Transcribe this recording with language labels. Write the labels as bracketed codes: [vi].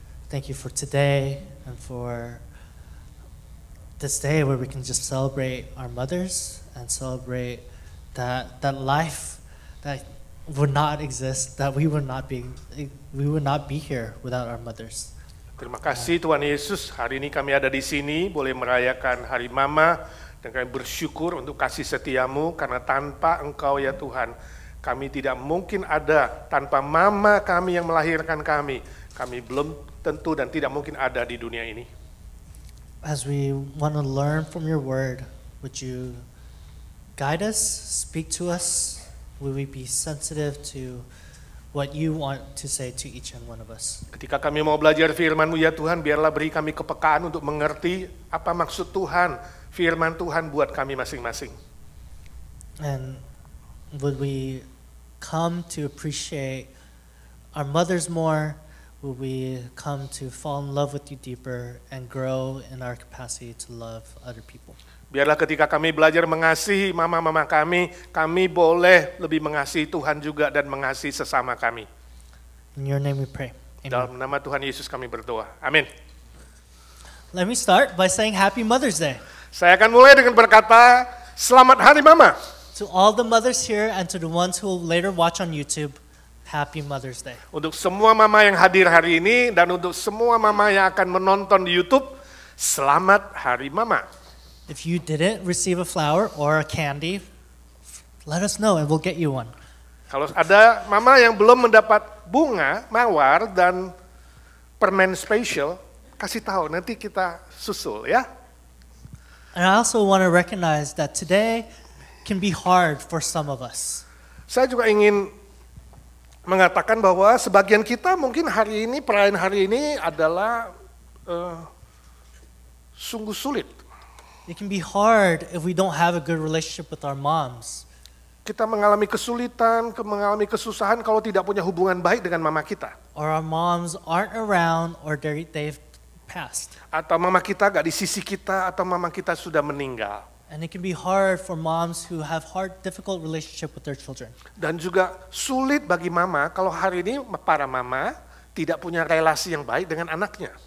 [en] Thank you for today and for this day where we can just celebrate our mothers and celebrate that life that would not exist, that we would not be here without our mothers. [id] Terima kasih Tuhan Yesus, hari ini kami ada di sini boleh merayakan Hari Mama dan kami bersyukur untuk kasih setiamu karena tanpa Engkau ya Tuhan kami tidak mungkin ada, tanpa mama kami yang melahirkan kami belum tentu dan tidak mungkin ada di dunia ini. [en] As we want to learn from your word, would you guide us, speak to us? Will we be sensitive to what you want to say to each and one of us? [id] Ketika kami mau belajar firman-Mu ya Tuhan, biarlah beri kami kepekaan untuk mengerti apa maksud Tuhan, firman Tuhan buat kami masing-masing. [en] And would we come to appreciate our mothers more? Will we come to fall in love with you deeper and grow in our capacity to love other people? [id] Biarlah ketika kami belajar mengasihi mama-mama kami boleh lebih mengasihi Tuhan juga dan mengasihi sesama kami. [en] In your name we pray. Amen. [id] Dalam nama Tuhan Yesus kami berdoa. Amin. [en] Let me start by saying Happy Mother's Day. [id] Saya akan mulai dengan berkata, Selamat Hari Mama. [en] To all the mothers here and to the ones who will later watch on YouTube, Happy Mother's Day. [id] Untuk semua mama yang hadir hari ini dan untuk semua mama yang akan menonton di YouTube, Selamat Hari Mama. [en] If you didn't receive a flower or a candy, let us know and we'll get you one. [id] Kalau ada mama yang belum mendapat bunga, mawar, dan permen spesial, kasih tahu, nanti kita susul ya. [en] And I also want to recognize that today can be hard for some of us. [id] Saya juga ingin mengatakan bahwa sebagian kita mungkin hari ini, perayaan hari ini adalah sungguh sulit. [en] It can be hard if we don't have a good relationship with our moms. [id] Kita mengalami kesulitan, mengalami kesusahan kalau tidak punya hubungan baik dengan mama kita. [en] Or our moms aren't around or they've passed. [id] Atau mama kita gak di sisi kita, atau mama kita sudah meninggal. [en] And it can be hard for moms who have difficult relationship with their children. [id] Dan juga sulit bagi mama kalau hari ini para mama tidak punya relasi yang baik dengan anaknya.